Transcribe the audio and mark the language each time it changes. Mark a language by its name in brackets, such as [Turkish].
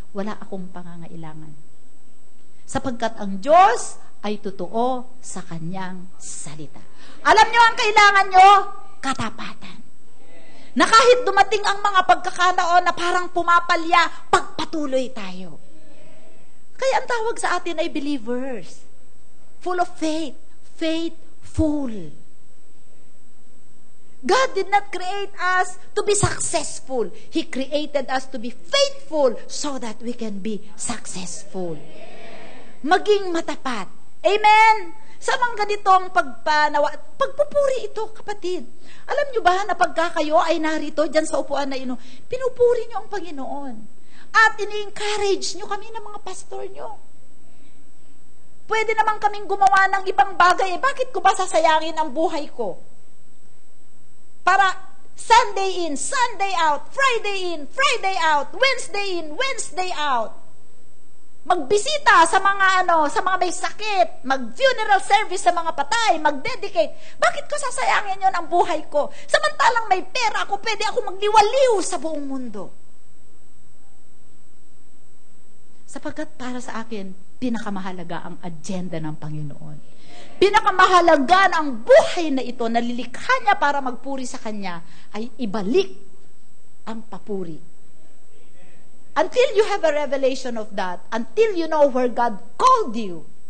[Filipino] Wala akong pangangailangan. Sapagkat ang Diyos ay totoo sa Kanyang salita. Alam nyo ang kailangan nyo? Katapatan. Na kahit dumating ang mga pagkakataon na parang pumapalya, pagpatuloy tayo. Kaya ang tawag sa atin ay believers. [English] Full of faith. Faithful. God did not create us to be successful. He created us to be faithful so that we can be successful. [Filipino] Maging matapat. Amen? Sa mga ganitong pagpupuri ito, kapatid. Alam nyo ba na pagka kayo ay narito dyan sa upuan na ino, pinupuri nyo ang Panginoon. At ini-encourage nyo kami ng mga pastor nyo. Pwede naman kaming gumawa ng ibang bagay. Bakit ko ba sasayangin ang buhay ko? Para [English] Sunday in, Sunday out, Friday in, Friday out, Wednesday in, Wednesday out. [Filipino] Magbisita sa mga sa mga may sakit, mag-funeral service sa mga patay, mag-dedicate. Bakit ko sasayangin yon ang buhay ko? Samantalang may pera ako, pwede ako magliwaliw sa buong mundo. Sapagkat para sa akin, pinakamahalaga ang agenda ng Panginoon. Pinakamahalaga ang buhay na ito, nalilikha niya para magpuri sa Kanya, ay ibalik ang papuri. [English] Until you have a revelation of that, until you know where God called you,